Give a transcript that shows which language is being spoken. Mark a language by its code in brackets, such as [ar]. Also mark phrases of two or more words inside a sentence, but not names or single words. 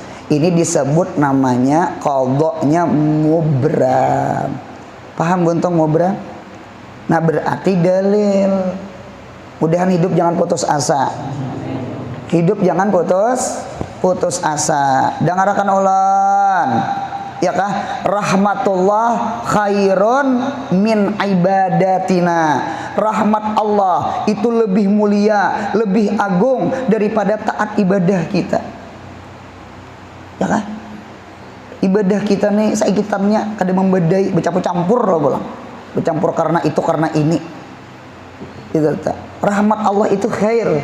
[bjn] Ini disebut namanya qadha-nya mubram. Paham buntung mubram? Nah, berarti dalil. Mudahan hidup jangan putus asa. Hidup jangan putus asa. Dengarkan ulan. Ya kah? [ar] رحمة الله خير من عبادتنا. [bjn] Rahmat Allah itu lebih mulia, lebih agung daripada taat ibadah kita. Ya kah? Ibadah kita nih saikitannya kada membedai, bercampur-campur loh bolang. Bercampur karena itu karena ini. Itu rahmat Allah itu khair.